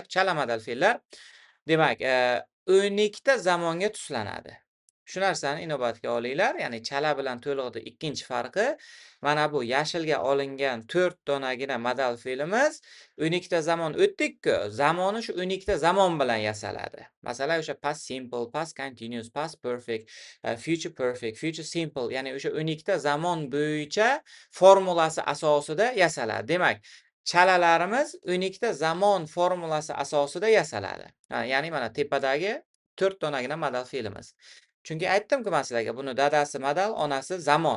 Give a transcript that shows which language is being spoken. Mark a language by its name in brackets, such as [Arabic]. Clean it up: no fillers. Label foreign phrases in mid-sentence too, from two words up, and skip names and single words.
[Uzbek] Chala modal fe'llar demak, 12 ta zamonga tuslanadi. Shu narsani inobatga olinglar. Ya'ni chala bilan to'liqning ikkinchi farqi mana bu yashilga olingan 4 donagina modal fe'limiz 12 ta zamon o'tdik-ku, zamoni shu 12 ta zamon bilan yasaladi. Masalan, o'sha [English] past simple, past continuous, past perfect, future perfect, future simple, [Uzbek] ya'ni o'sha 12 ta zamon bo'yicha formulasi asosida yasaladi. Demak, chalalarimiz 12 ta zamon formulasi asosida yasaladi. Ya'ni mana tepadagi 4 donagina modal fe'limiz. Chunki aytdim-ku men sizlarga, buni dadasi modal, onasi zamon.